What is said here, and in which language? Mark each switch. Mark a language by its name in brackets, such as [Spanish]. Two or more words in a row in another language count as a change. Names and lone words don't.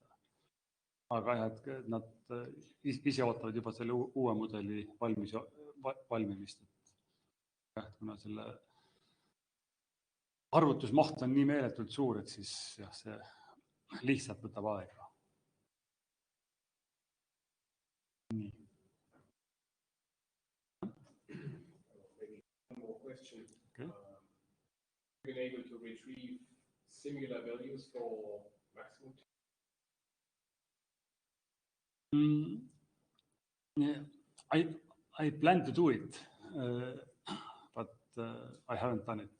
[Estonian] Aga jah, et nad ise ootavad juba selle uue mudeli valmimist. Kuna selle arvutusmaht on nii meeletult suur, et siis jah, see lihtsalt võtab aega. Nii. [English] Okay. Been able to retrieve similar values for maximum? Yeah, I plan to do it, but I haven't done it.